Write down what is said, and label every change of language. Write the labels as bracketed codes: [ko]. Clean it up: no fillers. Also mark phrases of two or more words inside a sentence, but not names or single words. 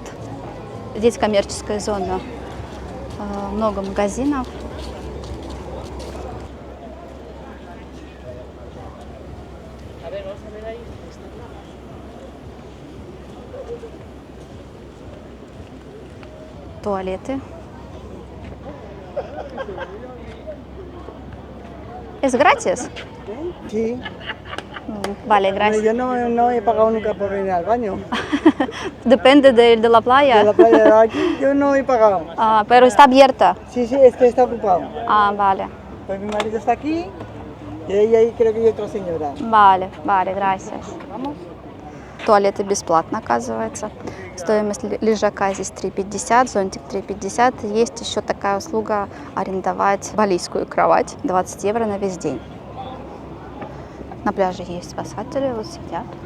[ru] Здесь коммерческая зона, много магазинов. Туалеты. [es] ¿Es gratis? Sí, Vale, pero gracias. yo no he pagado nunca por venir al baño. Depende de la playa. De la playa de aquí yo no he pagado. Pero está abierta. Sí, sí, es que está ocupado. Vale. Pues mi marido está aquí y ahí creo que hay otra señora. Vale, vale, gracias. [ru] Туалеты бесплатно, оказывается. Стоимость лежака здесь 3,50, зонтик 3,50. Есть еще такая услуга арендовать балийскую кровать, 20 евро на весь день. На пляже есть спасатели, вот сидят.